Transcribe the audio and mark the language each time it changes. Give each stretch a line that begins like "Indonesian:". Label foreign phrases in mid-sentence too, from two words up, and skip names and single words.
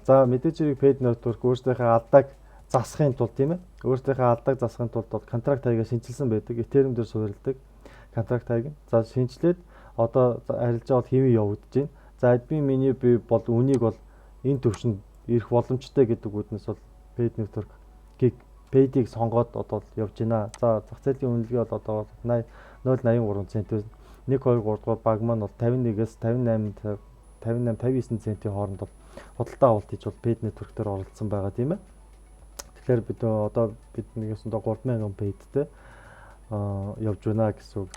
Mongolian: За мэдээж хэрэг paid network өөрсдийнхөө алдааг засахын тулд тийм ээ. Өөрсдийнхөө алдааг засахын тулд контракт хаягаа шинжилсэн байдаг. Ethereum дээр суурилдаг контракт хаяг. За шинжилээд одоо арилжаа бол хэвэн явагдаж байна. За админ миний би бол үнийг бол энэ төвшөнд ирэх боломжтой гэдэг үднэс бол paid network paid-ийг сонгоод одоо явж байна. За зах зээлийн үнэлгээ бол одоо 0.83 цент байна. 1 2 3 дугаар баг маань бол 51-ээс 59 центийн хооронд бол худалдаа авалт хийж бол paid network дээр оролцсон байгаа тийм ээ. Тэгэхээр бид одоо бид нэгээс 3000 paid-тэй явж байна гэсэн үг.